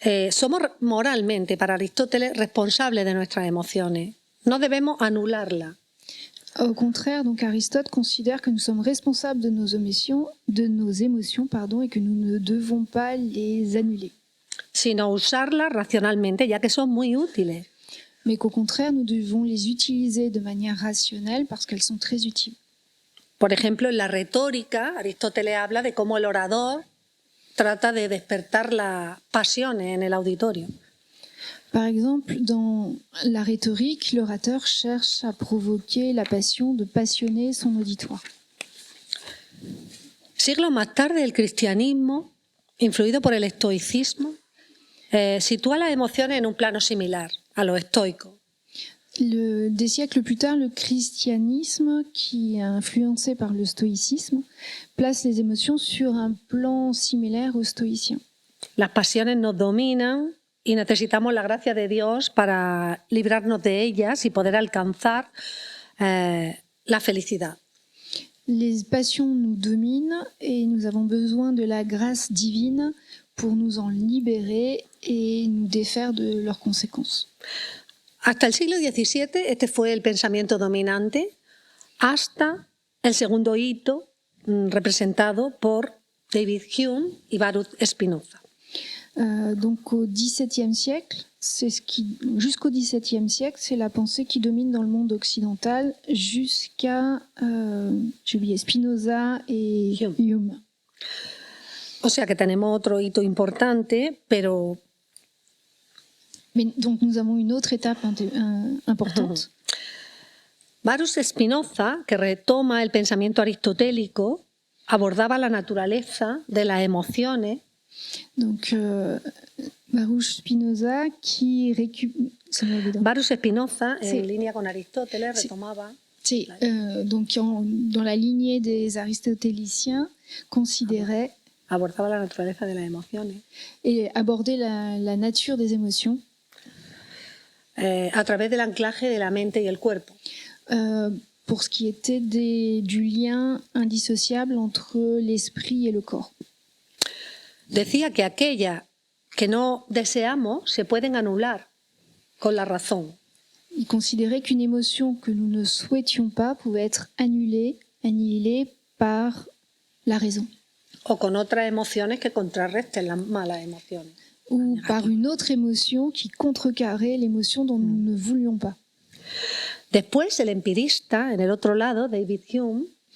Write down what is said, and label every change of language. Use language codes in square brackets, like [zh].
[es] Somos moralmente, para Aristóteles, responsables de nuestras emociones. No debemos anularlas. [fr] Au contraire, donc Aristote considère que nous sommes responsables de nos émotions, et que nous ne devons pas les annuler. [es] Sino usarlas racionalmente, ya que son muy útiles. [fr] Mais qu'au contraire, nous devons les utiliser de manière rationnelle parce qu'elles sont très utiles. [es] Por ejemplo, en la retórica, Aristóteles habla de cómo el orador trata de despertar las pasiones en el auditorio. [fr] Par exemple, dans la rhétorique, l'orateur cherche à provoquer la passion, de passionner son auditoire. [es] Siglos más tarde, el cristianismo, influido por el estoicismo, sitúa las emociones en un plano similar a los estoicos. [fr] Des siècles plus tard, le christianisme, qui est influencé par le stoïcisme, place les émotions sur un plan similaire aux stoïciens. [es] Las pasiones nos dominan y necesitamos la gracia de Dios para librarnos de ellas y poder alcanzar la felicidad. [fr] Les passions nous dominent et nous avons besoin de la grâce divine pour nous en libérer et nous défaire de leurs conséquences. [es] Hasta el siglo XVII este fue el pensamiento dominante, hasta el segundo hito representado por David Hume y Baruch Spinoza. [fr] Donc au XVIIe siècle, jusqu'au XVIIe siècle, c'est la pensée qui domine dans le monde occidental jusqu'à, j'ai oublié, Spinoza et Hume. [es] O sea que tenemos otro hito importante, pero... [fr] Mais donc nous avons une autre étape importante. [es] Baruch Spinoza, que retoma el pensamiento aristotélico, abordaba la naturaleza de las emociones. [fr] Donc Baruch Spinoza qui [es] Baruch Spinoza, en línea con Aristóteles, retomaba... [fr] Sí, donc dans la lignée des aristotéliciens, considérait... [es] Abordaba la naturaleza de las emociones. [fr] Et abordait la nature des émotions. [es] A través del anclaje de la mente y el cuerpo. [fr] Pour ce qui était du lien indissociable entre l'esprit et le corps. [es] Decía que aquellas que no deseamos se pueden anular con la razón. [fr] Il considérait qu'une émotion que nous ne souhaitions pas pouvait être annihilée par la raison. [es] O con otras emociones que contrarresten las malas emociones. [fr] Ou par une autre émotion qui contrecarrait l'émotion dont nous ne voulions pas. [es] Después, el empirista, en el otro lado, David Hume,